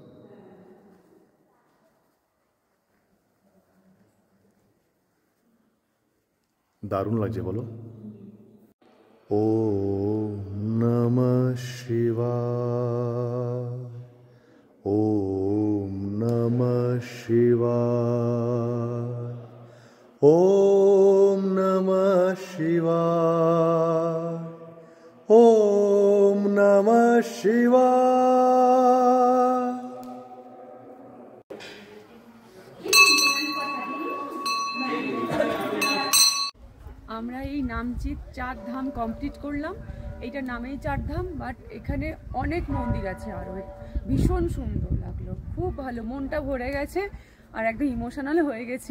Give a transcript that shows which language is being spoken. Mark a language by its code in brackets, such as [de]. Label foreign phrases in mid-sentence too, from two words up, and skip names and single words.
[bn] দারুণ লাগছে বলো। [sa] ওম নমঃ শিবায়, ওম নমঃ শিবায়, ওম Shivaya. ॐ नमः शिवाय. [bn] আমরা এই নামচিত 4 ধাম কমপ্লিট করলাম। এইটা নামেই 4 ধাম, বাট এখানে অনেক মন্দির আছে আরও। ভীষণ সুন্দর লাগলো, খুব ভালো, মনটা ভরে গেছে আর একদম ইমোশনাল হয়ে গেছি।